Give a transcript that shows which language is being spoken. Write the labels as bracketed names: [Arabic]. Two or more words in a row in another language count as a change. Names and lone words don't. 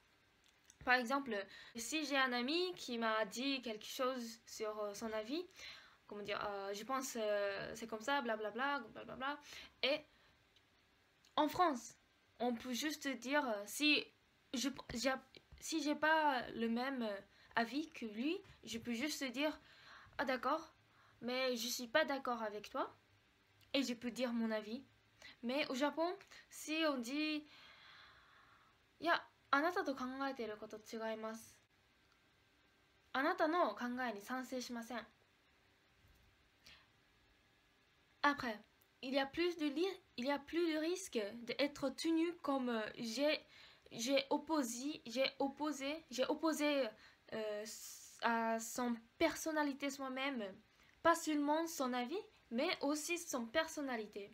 [French] Par exemple, si j'ai un ami qui m'a dit quelque chose sur son avis, comment dire, je pense c'est comme ça, blablabla, blablabla, et en France, on peut juste dire si j'ai pas le même avis que lui, je peux juste dire ah d'accord, mais je suis pas d'accord avec toi, et je peux dire mon avis. Mais au Japon, si on dit [Japanese] いや、あなたと考えていること違います。あなたの考えに賛成しません。 [French] Après, il y a plus de risque d'être tenu comme j'ai opposé à son personnalité soi-même, pas seulement son avis, mais aussi son personnalité.